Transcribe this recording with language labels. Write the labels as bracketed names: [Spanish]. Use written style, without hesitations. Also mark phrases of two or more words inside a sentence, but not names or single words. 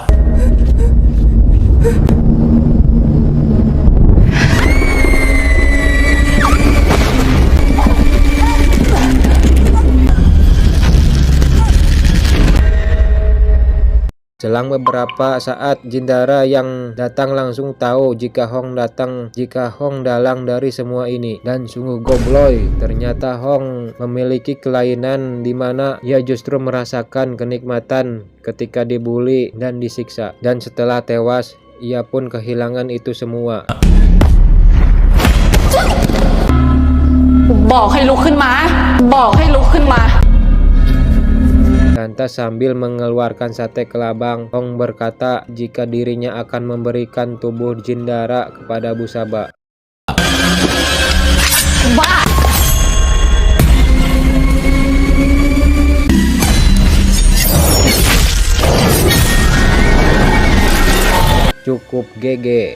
[Indonesian] Selang beberapa saat, Jindara yang datang langsung tahu jika Hong dalang dari semua ini. Dan sungguh gobloy, ternyata Hong memiliki kelainan di mana ia justru merasakan kenikmatan ketika dibully dan disiksa. Dan setelah tewas, ia pun kehilangan itu semua. [Thai] บอกให้ลุกขึ้นมา [Indonesian] Dan Lantas sambil mengeluarkan sate kelabang, Hong berkata jika dirinya akan memberikan tubuh Jindara kepada Busaba. Cukup GG.